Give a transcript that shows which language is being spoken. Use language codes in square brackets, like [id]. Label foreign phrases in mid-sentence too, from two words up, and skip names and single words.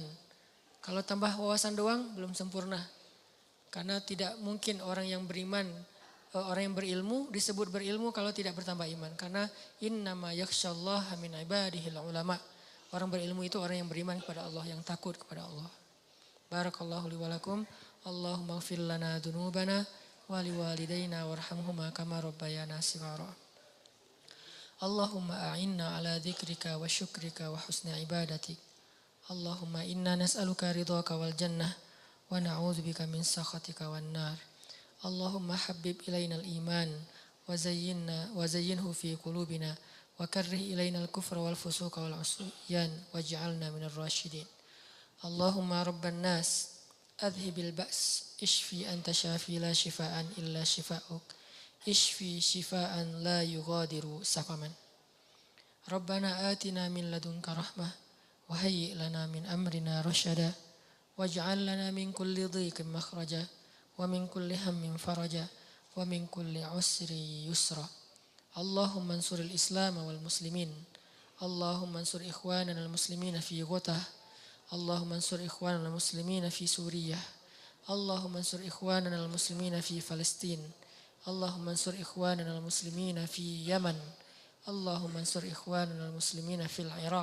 [id] Kalau tambah wawasan doang belum sempurna. Karena tidak mungkin orang yang beriman, orang yang berilmu disebut berilmu kalau tidak bertambah iman. [ar] Karena إنما يخشى الله من عباده العلماء. [id] Orang berilmu itu orang yang beriman kepada Allah, yang takut kepada Allah. [ar] بارك الله لي ولكم. اللهم اغفر لنا ذنوبنا ولوالدينا وارحمهما كما ربيانا صغارا. اللهم أعنا على ذكرك وشكرك وحسن عبادتك. اللهم إنا نسألك رضاك والجنة ونعوذ بك من سخطك والنار. اللهم حبب إلينا الإيمان وزينه في قلوبنا وكره إلينا الكفر والفسوق والعصيان واجعلنا من الراشدين. اللهم رب الناس أذهب البأس اشف أنت الشافي لا شفاء إلا شفاؤك اشف شفاء لا يغادر سقما. ربنا آتنا من لدنك رحمة وهيئ لنا من أمرنا رشدا واجعل لنا من كل ضيق مخرجا ومن كل هم فرجا ومن كل عسر يسرا. اللهم انصر الإسلام والمسلمين. اللهم انصر إخواننا المسلمين في غوطة. اللهم انصر إخواننا المسلمين في سوريا. اللهم انصر إخواننا المسلمين في فلسطين. اللهم انصر إخواننا المسلمين في يمن. اللهم انصر إخواننا المسلمين في العراق.